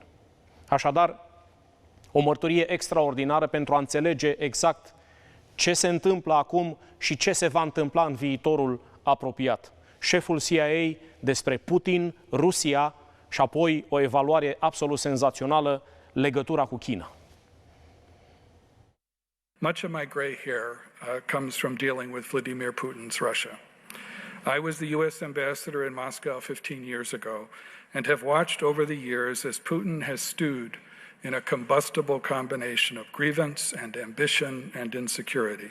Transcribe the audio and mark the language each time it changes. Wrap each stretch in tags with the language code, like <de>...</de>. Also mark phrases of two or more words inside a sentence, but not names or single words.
<ro>Așadar, o mărturie extraordinară pentru a înțelege exact ce se întâmplă acum și ce se va întâmpla în viitorul apropiat. Șeful CIA despre Putin, Rusia și apoi o evaluare absolut senzațională, legătura cu China.</ro> <en>Much of my gray hair comes from dealing with Vladimir Putin's Russia. I was the U.S. ambassador in Moscow 15 years ago and have watched over the years as Putin has stewed in a combustible combination of grievance and ambition and insecurity.</en>